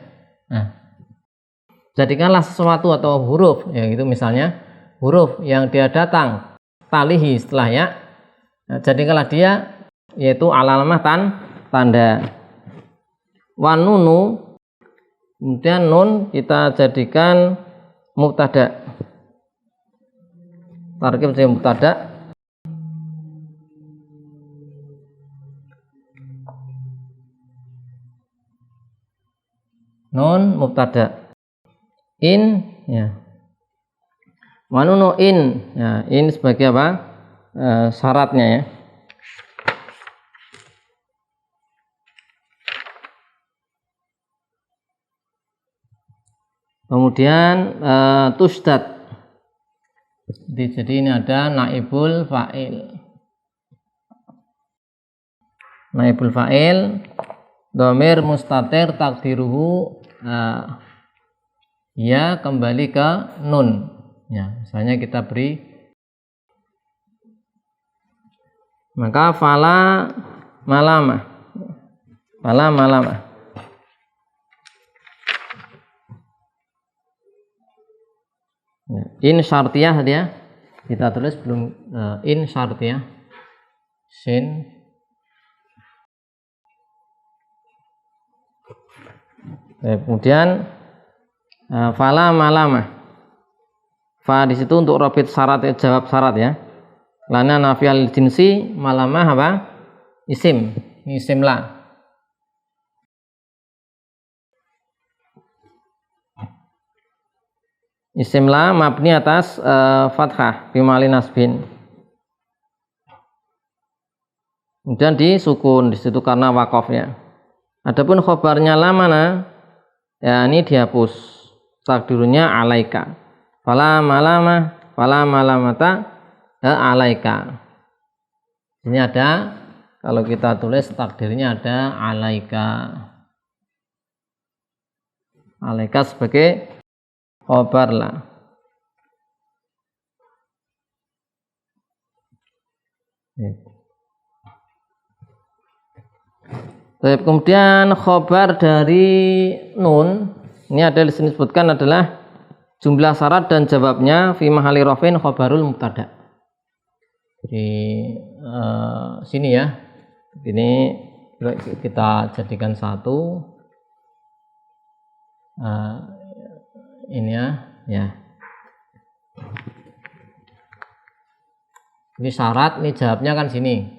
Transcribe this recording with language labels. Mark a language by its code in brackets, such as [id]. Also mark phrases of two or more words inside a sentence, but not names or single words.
[id] Nah, jadikanlah sesuatu atau huruf, ya itu misalnya huruf yang dia datang talihi setelah ya, jadikanlah dia yaitu al-alamah tanda. Wanunu, kemudian nun kita jadikan mubtada. Tarkib jadi mubtada. Nun mubtada. In ya. Wanunu in. Ya, in sebagai apa? Syaratnya ya. Kemudian tusdad. Jadi ini ada [ar] نائب الفاعل. نائب الفاعل ضمير مستتر تقديره [id] ya kembali ke nun. Ya, misalnya kita beri maka [ar] فلا ملامة. فلا ملامة. إن شرطية [id] dia kita tulis belum [ar] إن شرطية [id] sin kemudian [ar] فلا ملامة. [id] Fa di situ untuk robit syarat jawab syarat ya. [ar] لا النافية للجنس ملامة apa? [id] Isim. Ini isim la. Isim la mabni atas fathah [ar] بمحل نصب. [id] Kemudian disukun di situ karena wakofnya. Adapun khobarnya la mana? Ya ini dihapus. Takdirnya alaika. [ar] فلا ملامة، فلا ملامة عليك. [id] Ini ada kalau kita tulis takdirnya ada alaika. Alaika sebagai khobar lah. Kemudian khobar dari nun ini ada disebutkan adalah jumlah syarat dan jawabnya [ar] في محل رفع خبر المبتدأ. [id] Di sini ya. Ini kita jadikan satu. Ini ya. Ini syarat, ini jawabnya kan sini.